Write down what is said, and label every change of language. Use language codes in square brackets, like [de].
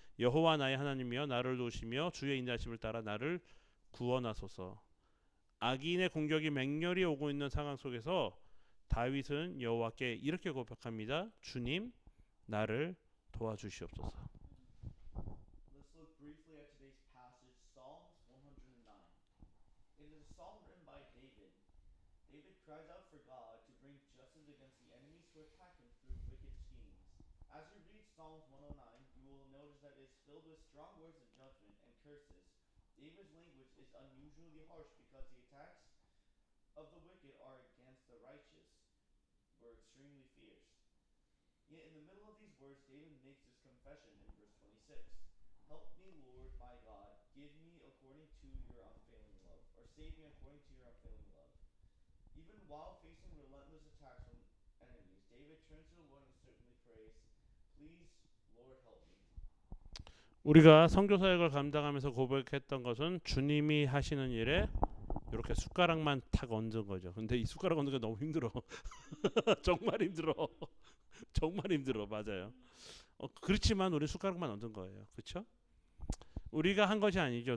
[ko] 여호와 나의 하나님이여 나를 도우시며 주의 인자하심을 따라 나를 구원하소서. 악인의 공격이 맹렬히 오고 있는 상황 속에서 다윗은 여호와께 이렇게 고백합니다. 주님, 나를 도와주시옵소서. [en] Let's look briefly at today's passage, Psalms 109. It is a psalm written by David. David cries out for God to bring justice against the enemies who attack him through wicked schemes. As you read Psalms 109, you will notice that it is filled with strong words of judgment and curses. David's language is unusually harsh because the attacks of the wicked are against the righteous were extremely fierce. Yet in the middle of these words, David makes this confession in verse 26. Help me, Lord my God, give me according to your unfailing love, or save me according to your unfailing love. Even while facing relentless attacks from enemies, David turns to the Lord and certainly prays, please, Lord, help me. [ko] 우리가 선교 사역을 감당하면서 고백했던 것은 주님이 하시는 일에 이렇게 숟가락만 탁 얹은 거죠. 근데 이 숟가락 얹는 게 너무 힘들어. 정말 힘들어. 정말 힘들어. 맞아요. 그렇지만 우리 숟가락만 얹은 거예요. 그렇죠? 우리가 한 것이 아니죠.